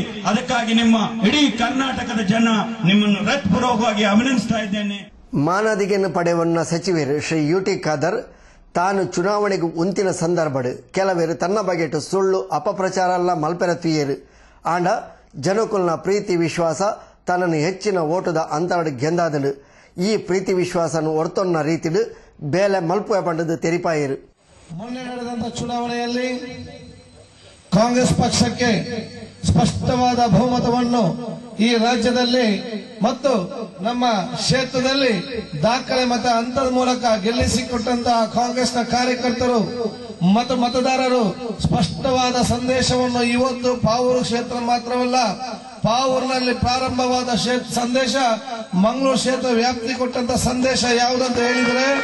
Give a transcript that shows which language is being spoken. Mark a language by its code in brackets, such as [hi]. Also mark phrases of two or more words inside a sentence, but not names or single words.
[kn] ಅದಕ್ಕಾಗಿ ನಿಮ್ಮ ಇಡೀ ಕರ್ನಾಟಕದ ಜನ ನಿಮ್ಮನ್ನು ಹೃತ್ಪೂರ್ವಕವಾಗಿ ಅಭಿನಂದಿಸ್ತಾ ಇದ್ದೇನೆ. [tcy] ಮಾನದಿಗೆಯನ್ನು ಪಡೆಯುವ ಸಚಿವರು ಶ್ರೀ ಯುಟಿ ಖಾದರ್ ತಾನು ಚುನಾವಣೆಗೆ ಉಂತಿನ ಸಂದರ್ಭಡು ಕೆಲವರು ತನ್ನ ಬಗೆಟು ಸುಳ್ಳು ಅಪಪ್ರಚಾರ ಎಲ್ಲ ಮಲ್ಪೆರತ್ವಿಯರು ಆಂಡ ಜನಕುಲ್ನ ಪ್ರೀತಿ ವಿಶ್ವಾಸ ತನ್ನನ್ನು ಹೆಚ್ಚಿನ ಓಟದ ಅಂತರಡು ಗೆಂದಾದನು. ಈ ಪ್ರೀತಿ ವಿಶ್ವಾಸನು ಹೊರತೊನ್ನ ರೀತಿಡು ಬೇಲೆ ಮಲ್ಪುವ ಪಂಡದು ತೆರಿಪಾಯರು. [kn] ಮೊನ್ನೆ ನಡೆದಂತ ಚುನಾವಣೆಯಲ್ಲಿ ಕಾಂಗ್ರೆಸ್ ಪಕ್ಷಕ್ಕೆ ಸ್ಪಷ್ಟವಾದ ಬಹುಮತವನ್ನು ಈ ರಾಜ್ಯದಲ್ಲಿ ಮತ್ತು ನಮ್ಮ ಕ್ಷೇತ್ರದಲ್ಲಿ ದಾಖಲೆ ಮತ ಅಂತದ ಮೂಲಕ ಗೆಲ್ಲಿಸಿಕೊಟ್ಟಂತಹ ಕಾಂಗ್ರೆಸ್ನ ಕಾರ್ಯಕರ್ತರು ಮತ್ತು ಮತದಾರರು ಸ್ಪಷ್ಟವಾದ ಸಂದೇಶವನ್ನು ಇವತ್ತು ಪಾವೂರು ಕ್ಷೇತ್ರ ಮಾತ್ರವಲ್ಲ, ಪಾವೂರಿನಲ್ಲಿ ಪ್ರಾರಂಭವಾದ ಸಂದೇಶ ಮಂಗಳೂರು ಕ್ಷೇತ್ರ ವ್ಯಾಪ್ತಿ ಕೊಟ್ಟಂತ ಸಂದೇಶ ಯಾವುದಂತ ಹೇಳಿದ್ರೆ,